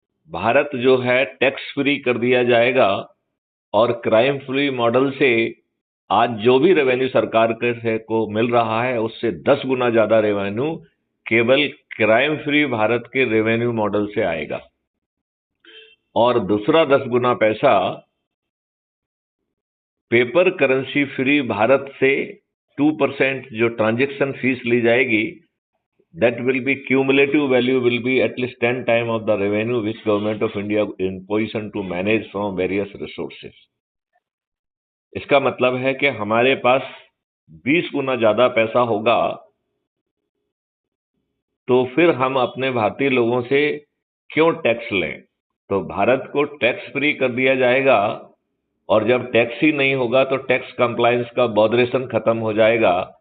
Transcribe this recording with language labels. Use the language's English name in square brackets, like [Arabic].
[Hindi] भारत जो है tax free कर दिया जाएगा और क्राइम फ्री मॉडल से आज जो भी रेवेन्यू सरकार को मिल रहा है, उससे 10 गुना ज्यादा रेवेन्यू केवल क्राइम फ्री भारत के रेवेन्यू मॉडल से आएगा। और दूसरा 10 गुना पैसा पेपर करेंसी फ्री भारत से 2% जो ट्रांजैक्शन फीस ली जाएगी, [English] that will be cumulative value will be at least 10 times of the revenue which government of India in position to manage from various resources. [Hindi] इसका मतलब है कि हमारे पास 20 गुना ज्यादा पैसा होगा, तो फिर हम अपने भारतीय लोगों से क्यों टैक्स लें? तो भारत को टैक्स फ्री कर दिया जाएगा और जब टैक्स ही नहीं होगा तो टैक्स कंप्लायंस का बॉदरेशन खत्म हो जाएगा।